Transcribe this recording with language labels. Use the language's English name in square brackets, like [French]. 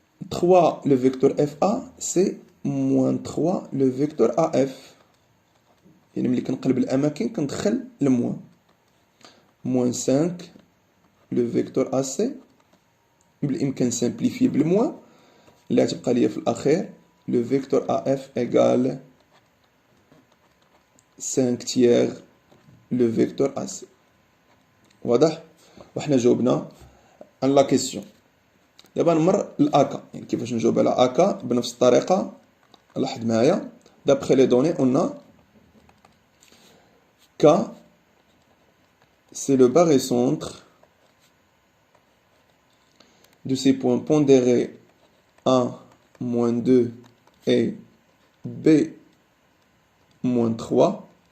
[French] 3 le vecteur FA c'est -3 le vecteur AF [Arabic] يعني ملي كنقلب الأماكن كندخل الموان -5 [French] le vecteur AC [Arabic] بالإمكان سامبليفي بالموان اللي غتبقى ليا في الأخير [French] le vecteur AF égale 5 tiers le vecteur AC. [Arabic] واضح وحنا جاوبنا عن لا كيسيون. دابا نمر لأكا يعني كيفاش نجاوب على أكا بنفس الطريقة. لاحظ معايا [French] d'après les données on a K c'est le barycentre de ces points pondérés A-2 et B-3